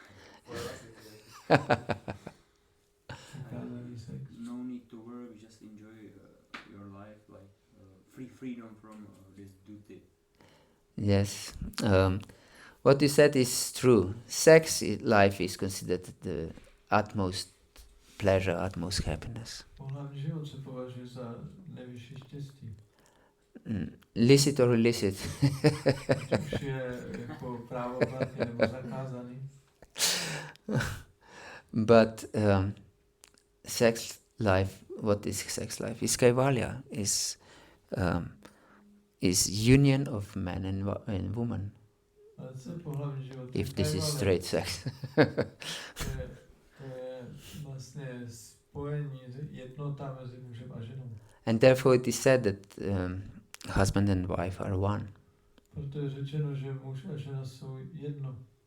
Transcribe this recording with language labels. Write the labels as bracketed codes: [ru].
[en] No need to work, just enjoy your life, like freedom from this duty. Yes. What you said is true. Sex life is considered the utmost pleasure, utmost happiness. [cs] Pohlavní život se považuje za nejvyšší štěstí. [en] Licit or illicit? [cs] Už je jako právoplatný nebo zakázaný. [en] But sex life, what is sex life? Is kaivalya, is union of man and woman. [cs] Ale co je pohlavní život? [en] if this is [sa] Kaivalya. [en] straight sex. [cs] To je vlastně spojení, jednota mezi mužem a ženou. [en] And therefore it is said that husband and wife are one. [cs] Proto je řečeno, že muž a žena jsou jedno.